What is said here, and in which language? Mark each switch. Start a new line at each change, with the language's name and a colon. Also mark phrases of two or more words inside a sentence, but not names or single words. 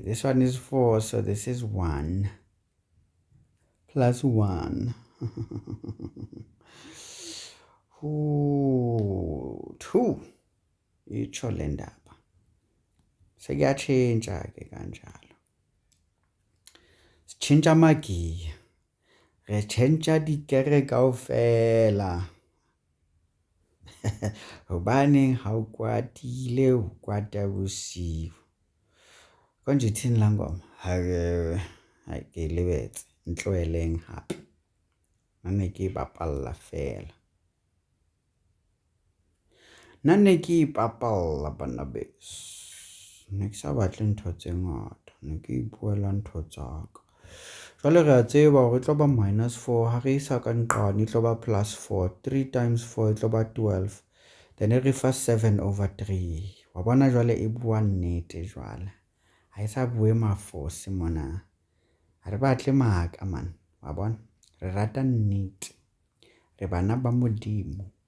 English: This one is 4, so this is 1 plus 1. 2.
Zulu: Itsho le ndaba. Sekuyatshintsha ke kanjalo. Sitshintsha amagiya.
Southern Sotho: Re tshentsha dikere kaofela. Hobaneng ha o kwatile o kwata bosiu. konje ithini la ngoma hayi ke lebetse ntloeleng hape nne ke bapalla fela nne ke ipapalla bana beso ne ke sa batle ntho tse ngata ne ke ipuela ntho tsaka jwale re a tseba hore e tlo ba -4 ha re isa ka nqane e tlo ba +4 3 times 4 e tlo ba 12 then re fa 7/3 wa bona jwale e bua nnete jwale ha e sa bue mafose mona ha re batle maka man wa bona re rata nnete re bana ba modimo